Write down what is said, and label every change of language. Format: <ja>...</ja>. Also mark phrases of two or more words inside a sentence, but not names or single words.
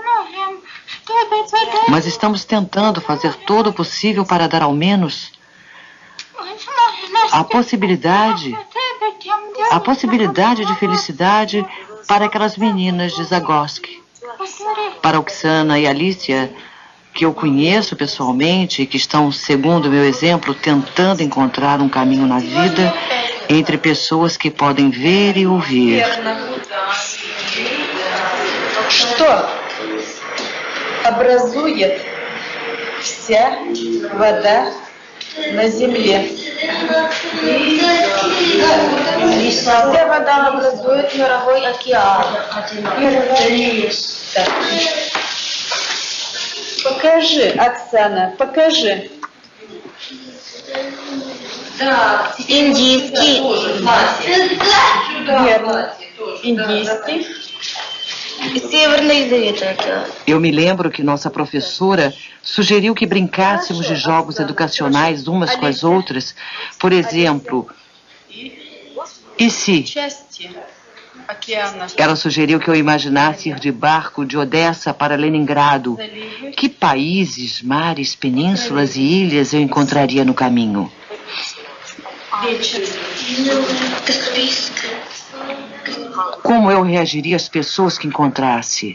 <pt>Mas estamos tentando fazer todo o possível para dar ao menos a possibilidade de felicidade para aquelas meninas de Zagorsk. Para Oksana e Alicia, que eu conheço pessoalmente e que estão, segundo o meu exemplo, tentando encontrar um caminho na vida entre pessoas que podem ver e ouvir.</pt> <ru>Что образует вся вода на земле? Вся вода образует мировой океан. Так. Покажи, Оксана, покажи. Да, Индийский. Верно. Индийский. Северный Ледовитый океан.</ru> <pt>Eu me lembro que nossa professora sugeriu que brincássemos de jogos educacionais umas com as outras. Por exemplo, e se?</pt> <ru>Части океана.</ru> <pt>Ela sugeriu que eu imaginasse ir de barco de Odessa para Leningrado. Que países, mares, penínsulas e ilhas eu encontraria no caminho? Como eu reagiria às pessoas que encontrasse?</pt>